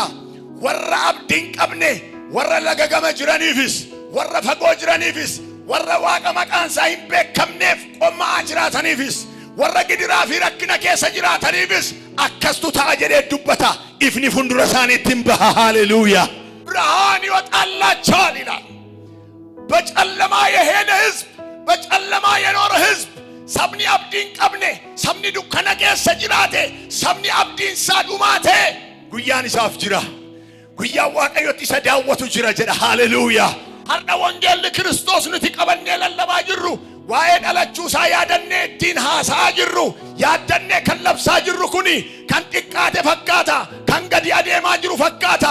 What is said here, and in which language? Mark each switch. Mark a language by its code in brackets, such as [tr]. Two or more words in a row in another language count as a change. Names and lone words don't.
[om] Warra abdiin qabne, warra lagagama jiraniifis, warra fagoo jiraniifis, warra Waaqa maqaan isaa hin beekamneef qommaa jiraataniifis, warra gidiraa fi rakkina keessa jiraataniifis akkastu ta'a jedhee dubbata. Ifni fuuldura isaaniitti hin baha. Haleluuyaa! [am] ብርሃን ይወጣላቸዋል ይላል። በጨለማ የሄደ ሕዝብ፣ በጨለማ የኖረ ሕዝብ [om] sabni abdiin qabne, sabni dukkana keessa jiraate, sabni abdiin isaa dhumaate guyyaan isaaf jira. Guyyaan Waaqayyotti isa daawwatu jira jedha. Haleluuyaa! Har'a wangeelli Kiristoos nuti qabannee lallabaa jirru waa'ee dhalachuu isaa yaadannee ittiin haasa'aa jirru yaadannee kan labsaa jirru kuni kan xiqqaate fakkaata, kan gadi adeemaa jiru fakkaata.